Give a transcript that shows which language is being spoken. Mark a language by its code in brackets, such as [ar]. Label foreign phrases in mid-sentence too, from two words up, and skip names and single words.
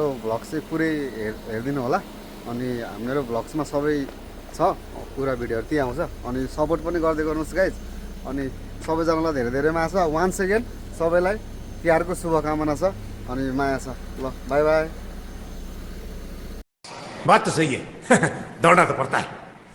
[ne] भ्लग चाहिँ पुरै हेरिदिनु होला अनि मेरो भ्लग्समा सबै छ पुरा भिडियोहरू त्यही आउँछ अनि सपोर्ट पनि गर्दै गर्नुहोस् गाइज अनि सबैजनालाई धेरै धेरै माया छ [en] one second [ne] सबैलाई तिहारको शुभकामना छ अनि माया छ ल [en] bye bye [hi] बात तो सही है दौड़ना तो पड़ता है